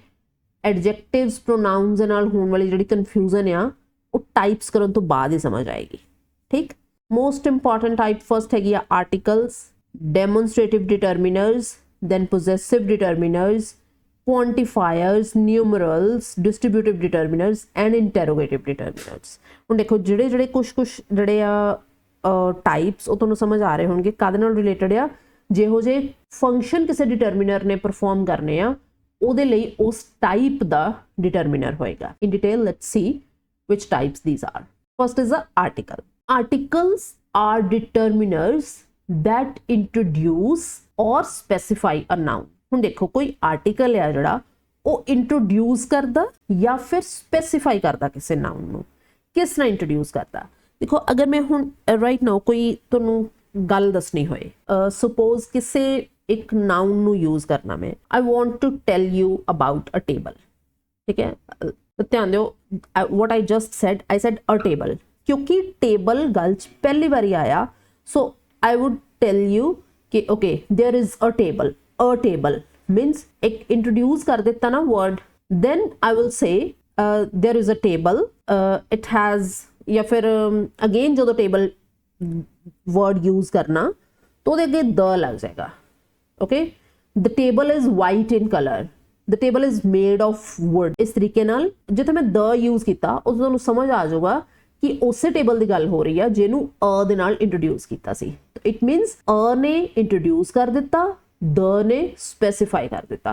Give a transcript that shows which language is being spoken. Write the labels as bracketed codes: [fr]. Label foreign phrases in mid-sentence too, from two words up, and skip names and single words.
[en] adjectives pronouns [pa] ਦੇ ਨਾਲ ਹੋਣ ਵਾਲੀ ਜਿਹੜੀ ਕਨਫਿਊਜ਼ਨ ਆ ਉਹ ਟਾਈਪਸ ਕਰਨ ਤੋਂ ਬਾਅਦ ਹੀ ਸਮਝ ਆਏਗੀ ਠੀਕ [en] most important type first [pa] ਹੈਗੀ ਆ [en] articles demonstrative determiners then possessive determiners quantifiers numerals distributive determiners and interrogative determiners [pa] ਹੁਣ ਦੇਖੋ ਜਿਹੜੇ ਕੁਝ ਜਿਹੜੇ ਆ ਟਾਈਪਸ ਉਹ ਤੁਹਾਨੂੰ ਸਮਝ ਆ ਰਹੇ ਹੋਣਗੇ ਕਾਹਦੇ ਨਾਲ ਰਿਲੇਟਡ ਆ ਜਿਹੋ ਜੇ ਫੰਕਸ਼ਨ ਕਿਸੇ ਡਿਟਰਮੀਨਰ ਨੇ ਪਰਫਾਰਮ ਕਰਨੇ ਆ ਉਹਦੇ ਲਈ ਉਸ ਟਾਈਪ ਦਾ ਡਿਟਰਮੀਨਰ ਹੋਏਗਾ [en] in detail let's see which types these are first is the articles are determiners that introduce or specify a noun [pa] ਹੁਣ ਦੇਖੋ ਕੋਈ ਆਰਟੀਕਲ ਆ ਜਿਹੜਾ ਉਹ ਇੰਟਰੋਡਿਊਸ ਕਰਦਾ ਜਾਂ ਫਿਰ ਸਪੈਸੀਫਾਈ ਕਰਦਾ ਕਿਸੇ ਨਾउन ਨੂੰ ਕਿਸ ਤਰ੍ਹਾਂ ਇੰਟਰੋਡਿਊਸ ਕਰਦਾ ਦੇਖੋ ਅਗਰ ਮੈਂ ਹੁਣ [en] right now [pa] ਕੋਈ ਤੁਹਾਨੂੰ ਗੱਲ ਦੱਸਣੀ ਹੋਏ ਸਪੋਜ਼ ਕਿਸੇ ਇੱਕ ਨਾउन ਨੂੰ ਯੂਜ਼ ਕਰਨਾ ਮੈਂ [en] I want to tell you about a table [pa] ਠੀਕ ਹੈ ਧਿਆਨ ਦਿਓ [en] what I just said I said a table क्योंकि table [pa] ਗੱਲ 'ਚ ਪਹਿਲੀ ਵਾਰੀ ਆਇਆ [en] so I would tell you कि okay there is a table means [hi] एक introduce कर देता ना [en] word then I will say there is a table it has [hi] या फिर [en] again जो table word use [hi] करना तो [pa] ਉਹਦੇ ਅੱਗੇ ਦ ਲੱਗ ਜਾਏਗਾ। [en] okay, the table is white in colour, the table is made of wood. [pa] ਇਸ ਤਰੀਕੇ ਨਾਲ ਜਿੱਥੇ ਮੈਂ ਦ ਯੂਜ਼ ਕੀਤਾ ਉਹ ਤੁਹਾਨੂੰ ਸਮਝ ਆ ਜਾਊਗਾ ਕਿ ਉਸੇ ਟੇਬਲ ਦੀ ਗੱਲ ਹੋ ਰਹੀ ਆ ਜਿਹਨੂੰ ਅ ਦੇ ਨਾਲ ਇੰਟਰੋਡਿਊਸ ਕੀਤਾ ਸੀ। [en] it means [pa] ਅ ਨੇ ਇੰਟਰੋਡਿਊਸ ਕਰ ਦਿੱਤਾ, ਦ ਨੇ ਸਪੈਸੀਫਾਈ ਕਰ ਦਿੱਤਾ।